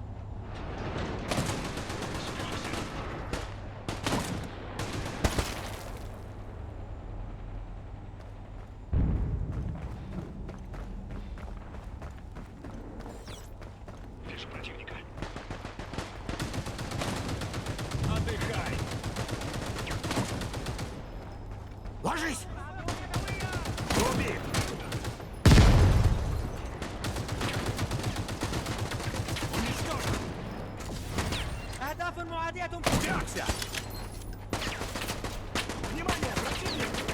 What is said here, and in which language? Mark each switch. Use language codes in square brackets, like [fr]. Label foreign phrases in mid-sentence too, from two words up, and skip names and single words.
[ru] Вижу противника. Отдыхай! Ложись! Убит! Уничтожен! [ar] أهداف معادية. [ru] Вперся! Внимание, противник!